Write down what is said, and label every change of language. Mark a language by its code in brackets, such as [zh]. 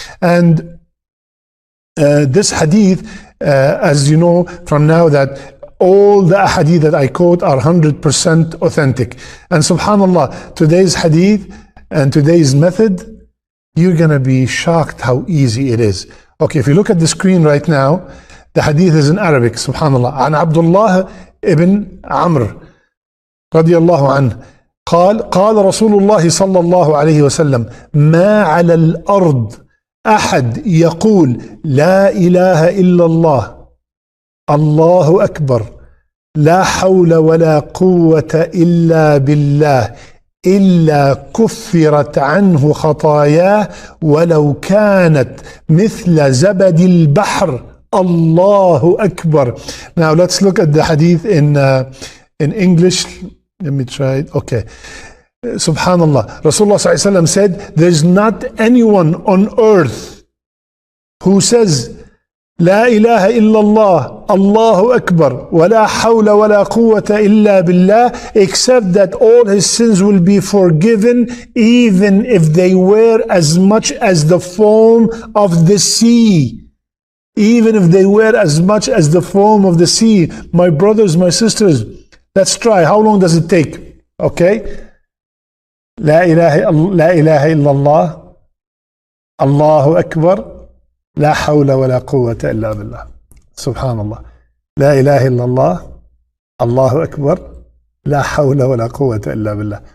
[en] And this hadith, as you know from now, that all the hadith that I quote are 100% authentic. And subhanAllah, today's hadith and today's method, you're gonna be shocked how easy it is. Okay, if you look at the screen right now, the hadith is in Arabic, subhanAllah. [ar] عن عبد الله ابن عمرو رضي الله عنه قال رسول الله صلى الله عليه وسلم ما على الأرض أحد يقول لا إله إلا الله الله أكبر لا حول ولا قوة إلا بالله إلا كفرت عنه خطاياه ولو كانت مثل زبد البحر الله أكبر. [en] Now let's look at the hadith in English. Let me try it. Okay. Subhanallah. Rasulullah sallallahu alaihi wasallam said, there's not anyone on earth who says [ar] لا إله إلا الله الله أكبر ولا حول ولا قوة إلا بالله, [en] except that all his sins will be forgiven, even if they were as much as the foam of the sea. Even if they were as much as the foam of the sea. My brothers, my sisters, let's try. How long does it take? Okay. [ar] لا إله إلا الله الله أكبر لا حول ولا قوة إلا بالله. سبحان الله. لا إله إلا الله الله أكبر لا حول ولا قوة إلا بالله.